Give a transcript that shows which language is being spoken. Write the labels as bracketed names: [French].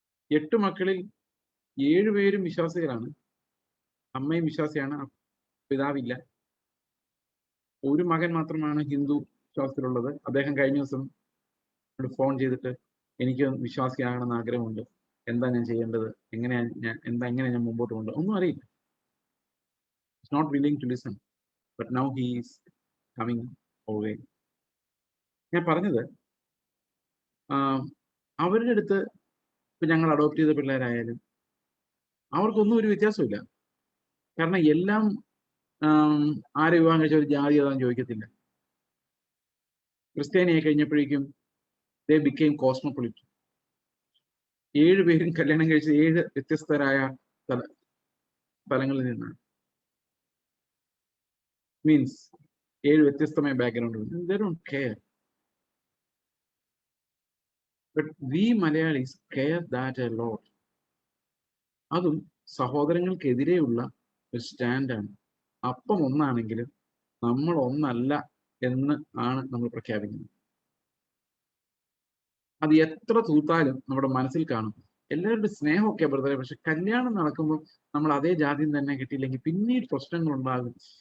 [Malayalam] 8 മക്കളിൽ 7 പേരും വിശ്വാസികളാണ്. അമ്മയും വിശ്വാസിയാണ്, പിതാവില്ല. ഒരു മകൻ മാത്രമാണ് ഹിന്ദു വിശ്വാസത്തിലുള്ളത്. അദ്ദേഹം കഴിഞ്ഞ ദിവസം ഫോൺ ചെയ്തിട്ട് എനിക്ക് വിശ്വാസിയാകണമെന്ന് ആഗ്രഹമുണ്ട്, എന്താ ഞാൻ ചെയ്യേണ്ടത്, എങ്ങനെ ഞാൻ മുമ്പോട്ട് കൊണ്ടു, ഒന്നും അറിയില്ല. [English] He's not willing to listen, but now he is coming away. [Malayalam] ഞാൻ പറഞ്ഞത് അവരുടെ അടുത്ത് ഇപ്പൊ ഞങ്ങൾ അഡോപ്റ്റ് ചെയ്ത പിള്ളേരായാലും അവർക്കൊന്നും ഒരു വ്യത്യാസമില്ല. കാരണം എല്ലാം ആരെ വിവാഹം കഴിച്ച ഒരു ജാതി ഏതാന്ന് ചോദിക്കത്തില്ല. ക്രിസ്ത്യാനിയായി കഴിഞ്ഞപ്പോഴേക്കും [English] they became cosmopolitan. [Malayalam] 7 പേരും കല്യാണം കഴിച്ച് 7 വ്യത്യസ്തരായ സ്ഥലങ്ങളിൽ നിന്നാണ്. മീൻസ് 7 വ്യത്യസ്തമായ ബാക്ക്ഗ്രൗണ്ടിൽ. [English] They don't care. But we Malayalis care that a lot. [Malayalam] അതും സഹോദരങ്ങൾക്കെതിരെയുള്ള ഒരു സ്റ്റാൻഡാണ്. അപ്പം ഒന്നാണെങ്കിലും നമ്മൾ ഒന്നല്ല എന്ന് ആണ് നമ്മൾ പ്രഖ്യാപിക്കുന്നത്. അത് എത്ര തൂത്താലും നമ്മുടെ മനസ്സിൽ കാണും. എല്ലാവരുടെ സ്നേഹമൊക്കെ ബ്രദറെ, പക്ഷെ കല്യാണം നടക്കുമ്പോൾ നമ്മൾ അതേ ജാതിയിൽ തന്നെ കിട്ടിയില്ലെങ്കിൽ പിന്നീട് പ്രശ്നങ്ങൾ ഉണ്ടാകും.